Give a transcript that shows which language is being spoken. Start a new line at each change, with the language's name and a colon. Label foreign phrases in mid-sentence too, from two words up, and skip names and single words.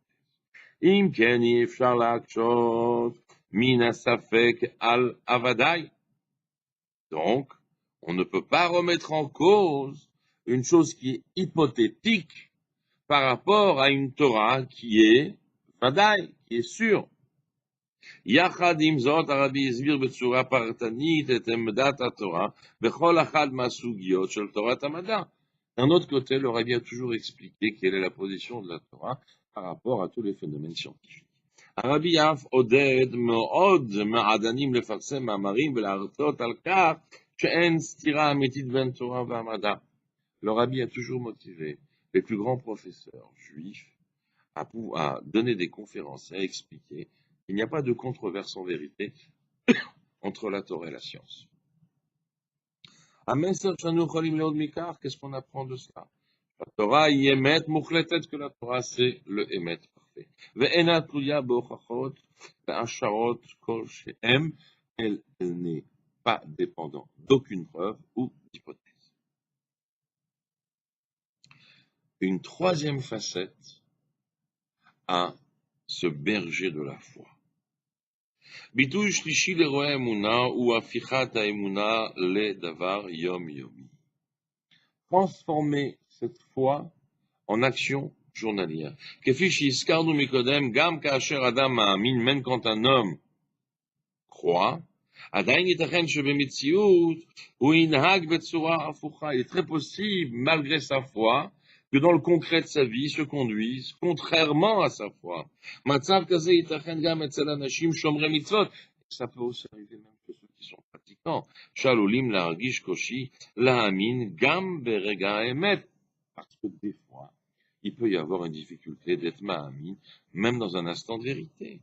Hebrew: אם כן אי אפשר להקשות מן ספק על ודאי.
French: Donc, on ne peut pas remettre en cause une chose qui est hypothétique par rapport à une Torah qui est Vadaï, qui est sûre.
Hebrew: יחד עם זאת, הרבי הסביר בצורה פרטנית את עמדת התורה בכל אחת מהסוגיות של תורת המדע.
French: D'un autre côté, le Rabbi a toujours expliqué quelle est la position de la Torah par rapport à tous les phénomènes scientifiques.
Hebrew: הרבי אף עודד מאוד מעדנים לפרסם מאמרים ולהרצות על כך שאין סתירה אמיתית בין תורה והמדע.
French: Le Rabbi a toujours motivé les plus grands professeurs juifs à donner des conférences et à expliquer qu'il n'y a pas de controverse en vérité entre la Torah et la science. Qu'est-ce qu'on apprend de cela? La Torah y émet, que la Torah c'est le émet parfait. Elle n'est pas dépendante d'aucune preuve ou d'hypothèse. Une troisième facette à ce berger de la foi.
Hebrew: ביטוי שלישי לרועי האמונה הוא הפיכת האמונה לדבר יומיומי.
French: Transformer cette foi en action journalière.
Hebrew: כפי שהזכרנו מקודם, גם כאשר אדם מאמין,
French: même quand un homme croit,
Hebrew: עדיין ייתכן שבמציאות הוא ינהג בצורה הפוכה.
French: Il est très possible, malgré sa foi, que dans le concret de sa vie se conduise contrairement à sa foi. Ça peut aussi arriver même que ceux qui sont pratiquants. Parce que des fois, il peut y avoir une difficulté d'être ma'amin, même dans un instant de vérité.